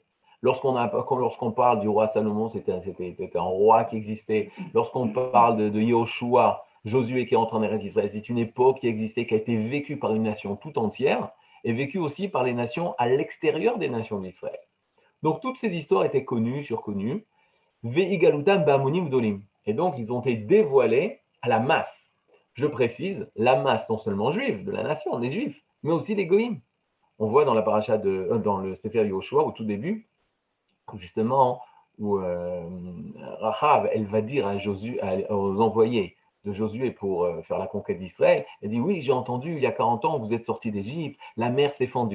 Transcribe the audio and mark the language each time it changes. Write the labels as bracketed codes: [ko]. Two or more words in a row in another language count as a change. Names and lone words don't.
[fr] Lorsqu'on parle du roi Salomon, c'était un roi qui existait. Lorsqu'on parle de Yahushua, Josué qui est entré en Eretz Israël, c'est une époque qui existait, qui a été vécue par une nation tout entière, et vécue aussi par les nations à l'extérieur des nations d'Israël. Donc toutes ces histoires étaient connues, surconnues. Ve'igalutam ba'amonim dolim. Et donc ils ont été dévoilés à la masse. Je précise, la masse non seulement juive, de la nation, des juifs, mais aussi les goïms. On voit dans la paracha dans le Sefer Yoshua, au tout début, justement, où Rachav, elle va dire à Josué, aux envoyés de Josué pour faire la conquête d'Israël, elle dit, oui, j'ai entendu, il y a 40 ans, vous êtes sortis d'Égypte, la mer s'est fendue.